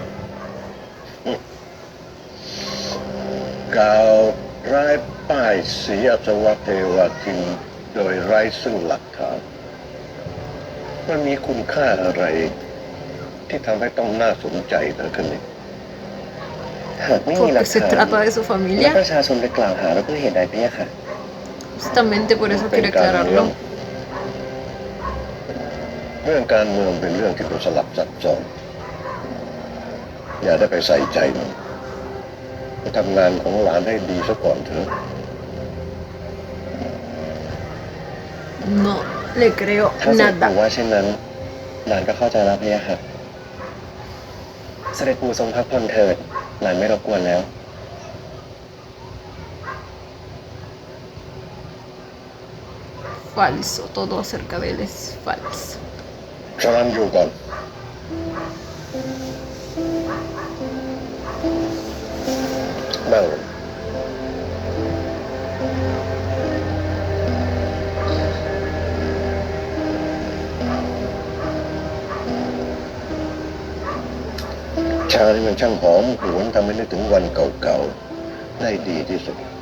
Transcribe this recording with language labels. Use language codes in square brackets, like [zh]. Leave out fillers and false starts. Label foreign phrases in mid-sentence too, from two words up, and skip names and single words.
[th] กล่าวร้ายป้ายสีอัศวะเทวทินโดยไร้ซึ่งหลักฐาน มันมีคุณค่าอะไร ที่ทำให้ต้องน่าสนใจเหลือเกินนี่ หากไม่มีหลั [es] Porque [th] ก [es] se [th] ฐาน [es] trata de su [th] และ [es] familia. [th] ประชาชนไปกล่าวหาเราเพื่อเหตุใดเนี่ยค่ะ [es] Justamente por eso [th] เป็น [es] quiere [th] การเมือง [es] aclararlo. [th] เรื่องการเมืองเป็นเรื่องที่เป็นสลับซับซ้อน อย่าได้ไปใส่ใจมันไปทำงานของหลานให้ดีซะก่อนเถอะ [es] No le creo [th] ถ้าเสด็จปู่ [es] nada. [th] ว่าเช่นนั้น หลานก็เข้าใจแล้วเนี่ยค่ะ เสด็จปู่ทรงพักผ่อนเถิด หลานไม่รบกวนแล้ว [es] Falso, todo acerca de él es falso. [th] ฉะนั้นอยู่ก่อน นั่งลงชาที่มันช่างหอมหวนทำให้นึกถึงวันเก่าๆ ได้ดีที่สุด